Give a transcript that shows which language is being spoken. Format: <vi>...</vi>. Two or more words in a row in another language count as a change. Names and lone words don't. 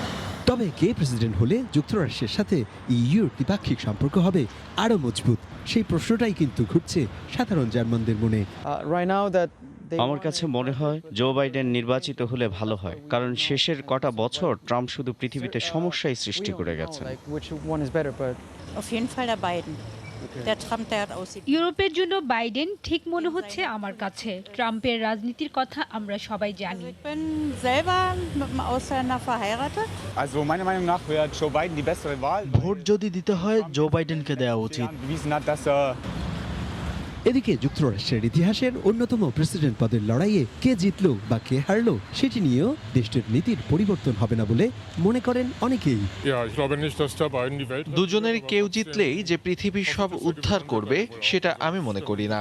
<bn>তবে তবে কে প্রেসিডেন্ট হলে যুক্তরাষ্ট্রের সাথে ইইউর দ্বিপাক্ষিক সম্পর্ক হবে আরও মজবুত, সেই প্রশ্নটাই কিন্তু ঘুরছে সাধারণ জার্মানদের মনে। আমার কাছে মনে হয় জো বাইডেন নির্বাচিত হলে ভালো হয়, কারণ শেষের কটা বছর ট্রাম্প শুধু পৃথিবীতে সমস্যাই সৃষ্টি করে গেছেন।</bn> <de>Auf jeden Fall der Biden. Der Trump, der hat aussieht.</de> <bn>ইউরোপের জন্য বাইডেন ঠিক মনে হচ্ছে আমার কাছে। ট্রাম্পের রাজনীতির কথা আমরা সবাই জানি।</bn> <de>Ich bin selber mit einem Ausländer verheiratet. Also meiner Meinung nach wäre Joe Biden die bessere Wahl.</de> <bn>ভোট যদি দিতে হয় জো বাইডেনকে দেওয়া উচিত।</bn> <de>Bewiesen hat, dass</de> <bn>এদিকে যুক্তরাষ্ট্রের ইতিহাসের অন্যতম প্রেসিডেন্ট পদের লড়াইয়ে কে জিতলো বা কে হারলো সেটি নিয়েও দেশটির নীতির পরিবর্তন হবে না বলে মনে করেন অনেকেই। দুজনের কেউ জিতলেই যে পৃথিবীর সব উদ্ধার করবে সেটা আমি মনে করি না।</bn>